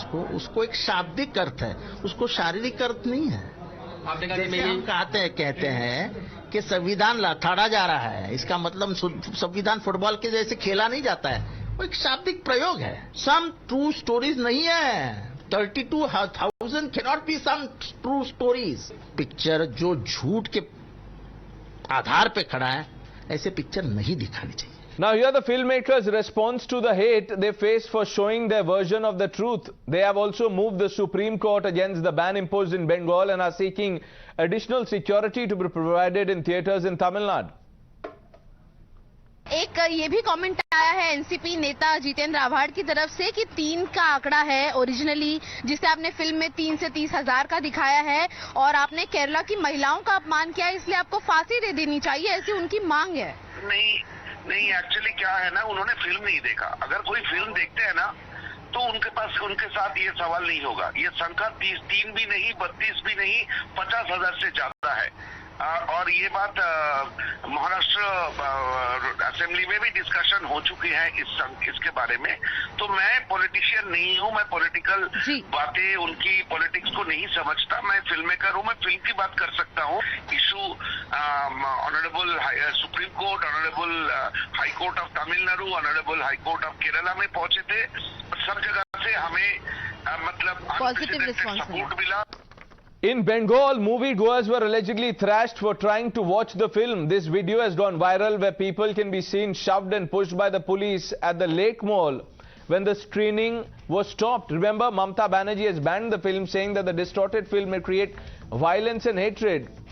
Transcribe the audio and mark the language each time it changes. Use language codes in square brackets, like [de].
[hi] उसको एक शाब्दिक अर्थ है, उसको शारीरिक अर्थ नहीं है. जैसे हम कहते हैं कि संविधान लथाड़ा जा रहा है, इसका मतलब संविधान फुटबॉल के जैसे खेला नहीं जाता है. वो एक शाब्दिक प्रयोग है. [en] some true stories [hi] नहीं है. [en] 32,000 cannot be some true stories. [hi] Picture जो झूठ के आधार पे खड़ा है, ऐसे पिक्चर नहीं दिखानी चाहिए. [en] Now here the filmmakers' response to the hate they face for showing their version of the truth. They have also moved the Supreme Court against the ban imposed in Bengal and are seeking additional security to be provided in theatres in Tamil Nadu. [hi] एक ये भी comment आया है NCP नेता जितेंद्र आव्हाड की तरफ से कि 3 का आंकड़ा है ओरिजिनली, जिसे आपने फिल्म में 3 से 30,000 का दिखाया है और आपने केरला की महिलाओं का अपमान किया है, इसलिए आपको फांसी दे देनी चाहिए, ऐसी उनकी मांग है. नहीं एक्चुअली क्या है ना, उन्होंने फिल्म नहीं देखा. अगर कोई फिल्म देखते हैं ना तो उनके साथ ये सवाल नहीं होगा. ये संख्या 3 भी नहीं, 32 भी नहीं, 50,000 से ज्यादा है. और ये बात महाराष्ट्र असेंबली में भी डिस्कशन हो चुकी है इसके बारे में. तो मैं पॉलिटिशियन नहीं हूँ, मैं पॉलिटिकल बातें उनकी पॉलिटिक्स को नहीं समझता. मैं फिल्म मेकर हूँ, मैं फिल्म की बात कर सकता हूँ. Issue honourable supreme court, honourable high court of Tamil Nadu, honourable high court of Kerala में पहुंचे थे. सब जगह से हमें मतलब सपोर्ट मिला. [en] In Bengal, moviegoers were allegedly thrashed for trying to watch the film. This video has gone viral where people can be seen shoved and pushed by the police at the Lake Mall when the screening was stopped. Remember, Mamata Banerjee has banned the film, saying that the distorted film may create violence and hatred.